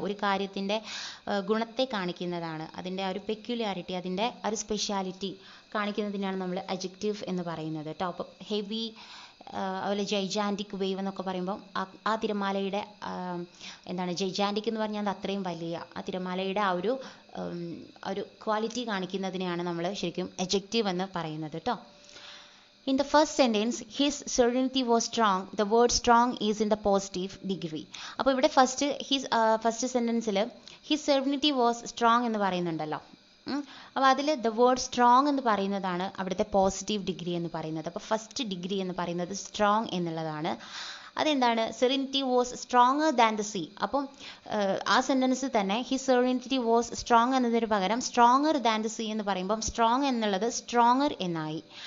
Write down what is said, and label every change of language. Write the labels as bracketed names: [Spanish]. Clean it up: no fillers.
[Malayalam] ഒരു കാര്യത്തിൻ്റെ ഗുണത്തെ കാണിക്കുന്നതാണ്. അതിൻ്റെ ആ ഒരു പെക്യുലാരിറ്റി, അതിൻ്റെ ആ ഒരു സ്പെഷ്യാലിറ്റി കാണിക്കുന്നതിനാണ് നമ്മൾ അഡ്ജക്റ്റീവ് എന്ന് പറയുന്നത് കേട്ടോ. അപ്പോൾ ഹെവി, അതുപോലെ ജൈജാൻറ്റിക് വേവ് എന്നൊക്കെ പറയുമ്പോൾ ആ തിരമാലയുടെ ജൈജാൻറ്റിക് എന്ന് പറഞ്ഞാൽ അത് അത്രയും വലിയ ആ തിരമാലയുടെ ആ ഒരു ക്വാളിറ്റി കാണിക്കുന്നതിനെയാണ് നമ്മൾ ശരിക്കും അഡ്ജക്റ്റീവ് എന്ന് പറയുന്നത് കേട്ടോ. [English] In the first sentence, his serenity was strong. The word strong is in the positive degree. [Malayalam] അപ്പോൾ ഇവിടെ first സെൻറ്റൻസിൽ [English] his serenity was strong [Malayalam] എന്ന് പറയുന്നുണ്ടല്ലോ. അപ്പോൾ അതിൽ ദ വേർഡ് സ്ട്രോങ് എന്ന് പറയുന്നതാണ് അവിടുത്തെ പോസിറ്റീവ് ഡിഗ്രി എന്ന് പറയുന്നത്. അപ്പോൾ ഫസ്റ്റ് ഡിഗ്രി എന്ന് പറയുന്നത് സ്ട്രോങ് എന്നുള്ളതാണ്. അതെന്താണ്? [English] Serenity was stronger than the sea. [Malayalam] അപ്പം ആ സെൻറ്റൻസ് തന്നെ [English] his serenity was strong [Malayalam] എന്നതിന് പകരം സ്ട്രോങ്ങർ ദാൻ ദ സീ എന്ന് പറയുമ്പം സ്ട്രോങ് എന്നുള്ളത് സ്ട്രോങ്ങർ എന്നായി.